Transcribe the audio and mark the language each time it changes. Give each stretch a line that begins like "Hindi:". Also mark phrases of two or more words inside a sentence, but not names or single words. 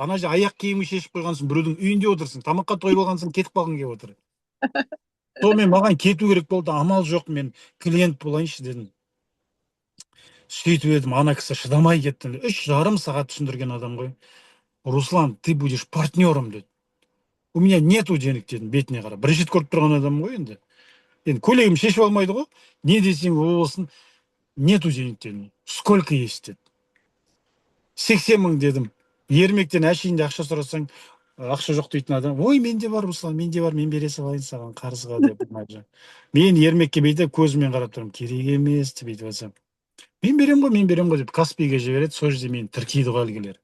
Kazakh: Ана жерде аяқ киімін шешіп қойғансың, біреудің үйінде отырсың, тамаққа тойып алғансың, кетіп қалғың келіп отыр. Сонымен маған кету керек болды, амал жоқ, мен клиент болайыншы дедім. Сөйтіп едім, ана кісі шыдамай кетті. 3,5 сағат түсіндірген адам ғой. Руслан,
Russian: ты будешь партнером деді. У меня нету денег
Kazakh: дедім, бетіне қарап. Бірінші рет көріп тұрған адам ғой енді. Енді көйлегім шешіп алмайды ғой. Не десең ол болсын,
Russian: нету денег дедім. Сколько есть
Kazakh: деді. 80 мың дедім. Ермектен әшейінде ақша сұрасаң, ақша жоқ дейтін адам. Ой, менде бар, Руслан, менде бар, мен бере салайын саған қарызға деп. Мен Ермекке бүйтіп көзімен қарап тұрмын. Керек емес деп бүйтіп жатсам. Мен берем ғой деп Каспийге жібереді, сол жерде мені тіркейді ғой әлгілер.